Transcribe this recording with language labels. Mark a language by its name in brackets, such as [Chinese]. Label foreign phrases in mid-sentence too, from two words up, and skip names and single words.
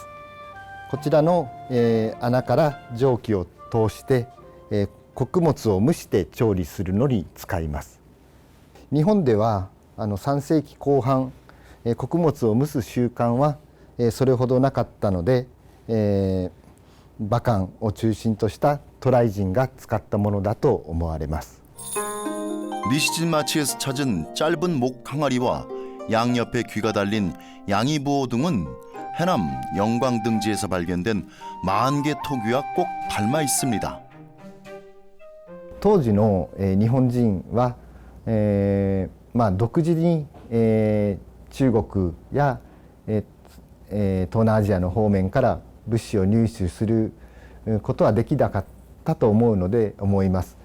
[Japanese] こちらの、穴から蒸気を通して、穀物を蒸して調理するのに使います。日本では3世紀後半、穀物を蒸す習慣は、それほどなかったので、馬漢を中心とした渡来人が使ったものだと思われます。 [Korean] 니시진마치에서 찾은 짧은 목 항아리와 양옆에 귀가 달린 양이부호 등은 해남 영광등지에서 발견된 마한계 토기와 꼭 닮아 있습니다. [Japanese] 当時の、日本人は、独自に、中国や、東南アジアの方面から物資を入手することはできなかったと思うので思います。